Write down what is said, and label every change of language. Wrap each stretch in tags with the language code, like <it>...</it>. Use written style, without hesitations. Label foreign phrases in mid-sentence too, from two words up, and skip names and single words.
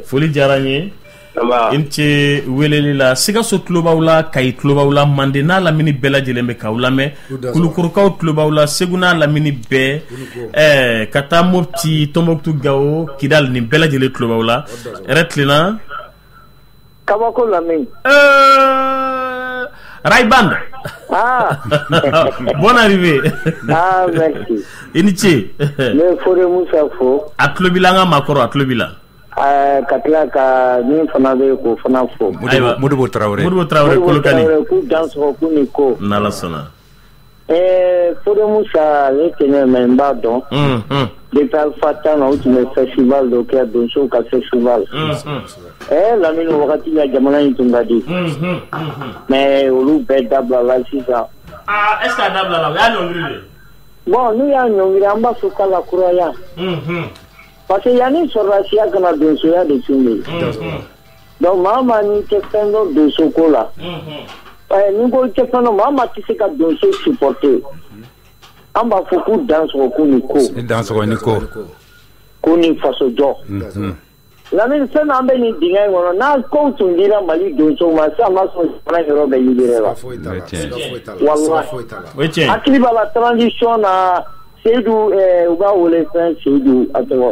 <bm>foli diyara n ye i ni ce weleli la Sikaso tulo b'aw la Kayi tulo b'aw la Mande n'a lamini bɛɛ lajɛlen bɛ k'aw lamɛn Kulukorokaw tulo b'aw la Segu n'a lamini bɛɛ ka taa Mopti Tombouctou Gao Kidal nin bɛɛ lajɛlen tulo b'aw la hɛrɛ tilenna Kabako Lamini</bm> <fr>Raiband bonne arrivée</fr> <bm>merci i ni ce ne Fode Musa fo a tulo b'i la an ka maakɔrɔ a tulo b'i la ka tila ka min fana bɛ k'o fana fo Modibo Traoré Kolokani k'u dansɔgɔ k'u ni ko n'ala sɔnna Fode Musa ale kɛnɛ mais n b'a dɔn depuis Alpha Tan na u tun bɛ festival dɔ kɛ donsow ka festival Lamini wagati la jamana in tun ka di mais olu bɛɛ dabila la sisan</bm> <fr>est ce que</fr> <bm>a dabila la o y'a ɲɔngiri de bon n'u y'a ɲɔngiri an b'a fɔ k'a la kuraya</bm> <fr>parce que</fr> <bm>yanni sɔrɔdasiya kana donsoya de tun bɛ yen donc maa maa n'i tɛ fɛn dɔ donsoko la ni ko i tɛ fɛn dɔ maa maa tɛ se ka donso supporter an b'a fɔ k'u dansɔgɔ k'u ni ko k'u ni faso jɔ Lamini fɛn min an bɛ nin dingɛ in kɔnɔ n'a kow tun dira Mali donsow ma sisan an b'a sɔrɔ jamana yɔrɔ bɛ yiri la walahi hakili b'a la transition na Seydou u b'a wele fɛn Seydou a tɔgɔ</bm>